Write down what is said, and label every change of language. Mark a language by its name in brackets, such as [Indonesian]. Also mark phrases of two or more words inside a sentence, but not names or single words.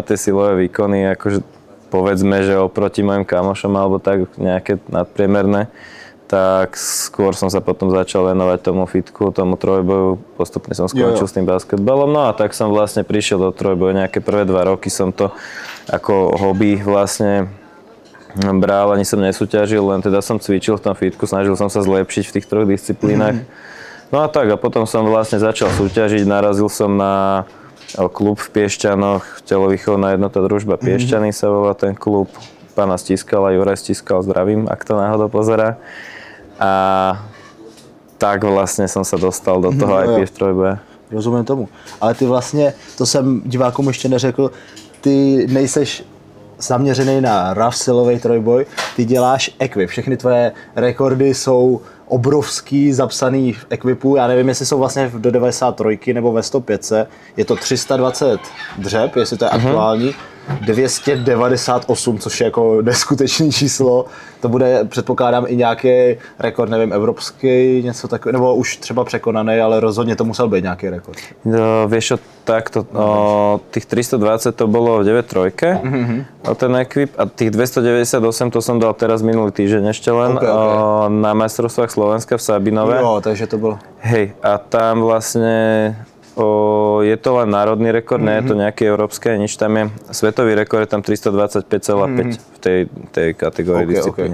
[Slovak] tie silové výkony, akože povedzme, že oproti mojim kamošom alebo tak nejaké nadpriemerné, tak skôr som sa potom začal venovať tomu fitku, tomu trojboju, postupne som skončil s tým basketbalom, no a tak som vlastne prišiel do trojboju, nejaké prvé 2 roky som to ako hobby vlastne bral, ani som nesúťažil, len teda som cvičil v tom fitku, snažil som sa zlepšiť v tých 3 disciplínach. No a tak, a potom som vlastne začal súťažiť, narazil som na klub v Piešťanoch, telovýchovná jednota Družba Piešťany sa volá ten klub, pána Stiskala, Juraj Stiskal, zdravím, ak to náhodou pozerá. [Czech] A tak vlastně jsem se dostal do toho IPF trojboje. Rozumím tomu. Ale ty vlastně, to jsem divákům ještě neřekl, ty nejseš zaměřený na rough silový trojboj, ty děláš equip. Všechny tvoje rekordy jsou obrovský, zapsaný v equipu. Já nevím, jestli jsou vlastně do 93 nebo ve 105. Je to 320 dřep, jestli to je aktuální. 298, což je jako neskutečný číslo. To bude, předpokládám, i nějaký rekord, nevím, evropský, něco takového, nebo už třeba překonaný, ale rozhodně to musel být nějaký rekord. [Slovak] No, vieš čo, takto, tých 320 to bolo v 9-3, ten equip, a tých 298 to som dal teraz minulý týždeň ešte len na majstrovstvách Slovenska v Sabinove. [Czech] Jo, takže to bylo. [Slovak] Hej, a tam vlastne je to len národný rekord, nie je to nejaký európske, nič, tam je svetový rekord, je tam 325,5 v tej kategórii disciplíne.